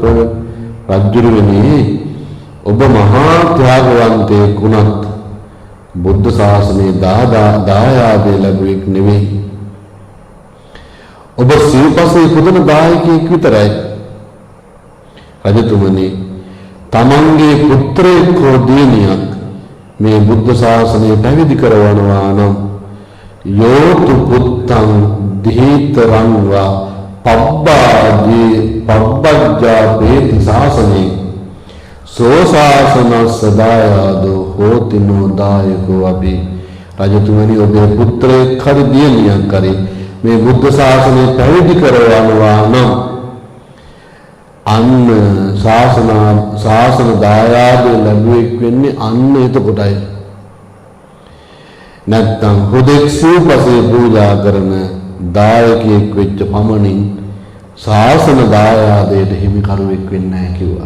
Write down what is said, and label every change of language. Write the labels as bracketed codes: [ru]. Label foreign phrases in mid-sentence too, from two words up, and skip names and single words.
[si] රජුරුවනි ඔබ මහා ත්‍යාගවන්තයෙක් වුණත් බුද්ධ ශාසනයේ දායාදේ ලැබුවෙක් නෙවෙයි. ඔබ සිව්පසේ පුදන දායකයෙක් විතරයි. රජතුමනි තමන්ගේ පුත්‍රයෙක් හෝ දියණියක් මේ බුද්ධ ශාසනය පැවිදි කරවනවා නම් [pi] යෝතු පුත්තං දීතරංවා පබ්බජ්ජා වේති ශාසනේ සෝ ශාසනස්ස දායාදෝ හෝති නෝ දායකෝ අපි. [si] රජතුමනි ඔබේ පුත්‍රයෙක් හරි දියණියක් හරි මේ බුද්ධ ශාසනය පැවිදි කරවනවා නම් අන්න ශාසන දායාදේ ලැබුවෙක් වෙන්නේ අන්න එතකොටයි. නැත්තම් හුදෙක් සිව්පසේ පූජා කරන දායකයෙක් වෙච්ච පමණින් ශාසන දායාදයට හිමිකරුවෙක් වෙන්නේ නැහැ කිව්වා.